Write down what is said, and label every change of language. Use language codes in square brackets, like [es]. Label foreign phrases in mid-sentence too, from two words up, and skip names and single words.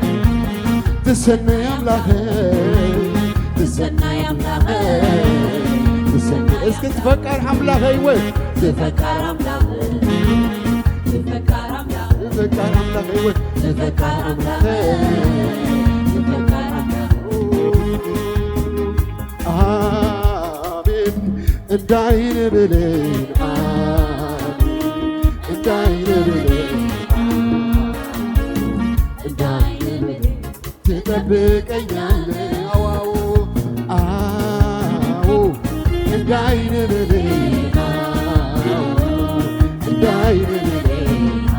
[sgw] ትሰነይ አምላኸይ ትሰነይ አምላኸይ እስኪ ትፈቃር አምላኸይ ወይ ትፈቃር አምላኸይ ትፈቃር አምላኸይ ትፈቃር አምላኸይ ወይ ትፈቃር አምላኸይ ትፈቃር [am] አሜን እንዳይን ብሌን አሜን እንዳይን ብሌን እንዳይን ብሌን ትጠብቀኛለህ አዋው አዎ እንዳይን ብሌን እንዳይን ብሌን